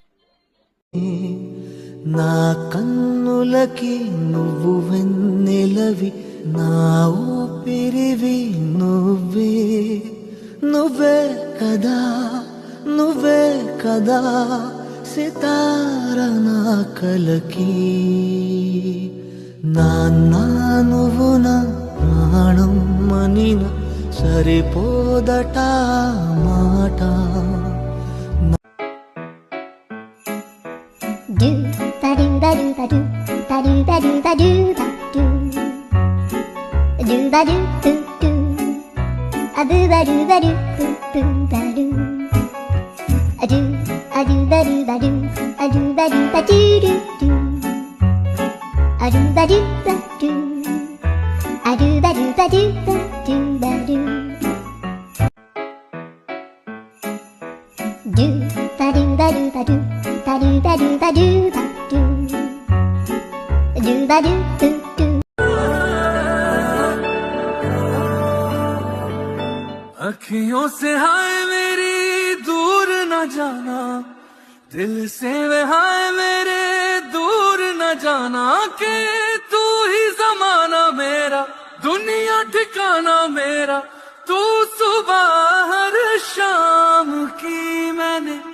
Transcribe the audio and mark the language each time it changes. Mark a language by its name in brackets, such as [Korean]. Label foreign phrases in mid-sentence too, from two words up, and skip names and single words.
[Telugu] నా కన్నులకి నువ్వు వెన్నెలవి నా ఊపిరివి నువ్వే నువ్వే కదా నువ్వే కదా సితార నా కలకి నాన్న నువ్వు నా ప్రాణం మనిన సరిపోదట మాట Do ba do ba do ba do ba do ba do ba do ba do ba do do a do ba do ba do ba do a do ba do ba do a do ba do ba do do a do ba do ba do a do ba do ba do ba do do ba do ba do ba do ba do ba do ba do ba do do [Hindi] अखियों से हाय मेरी दूर न जाना दिल से वे हाय मेरे दूर न जाना के तू ही जमाना मेरा दुनिया ठिकाना मेरा तू सुबह हर शाम की मैंने